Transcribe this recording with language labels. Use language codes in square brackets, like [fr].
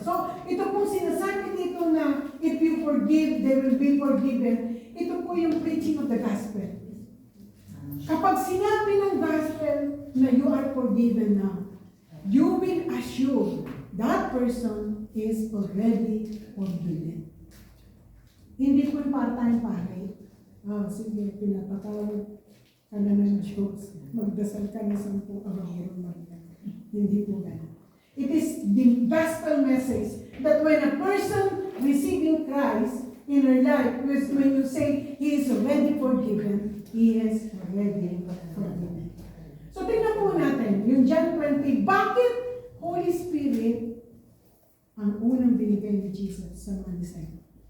[tl] So, ito po sinasabi dito na [en] if you forgive, they will be forgiven. [tl] Ito po yung [en] preaching of the gospel. [tl] Kapag sinabi ng gospel na [en] you are forgiven now, you will assume that person is already forgiven. [tl] Hindi po part-time pare. Sige, pinapatawag ka na ng Diyos. Magdasal ka na 10 araw Maria. Hindi po ganun. [en] It is the gospel message that when a person receiving Christ in her life, when you say he is already forgiven, he is already forgiven. [tl] So tingnan po natin, yung John 20, bakit Holy Spirit ang unang binigay ni Jesus sa mga disciples?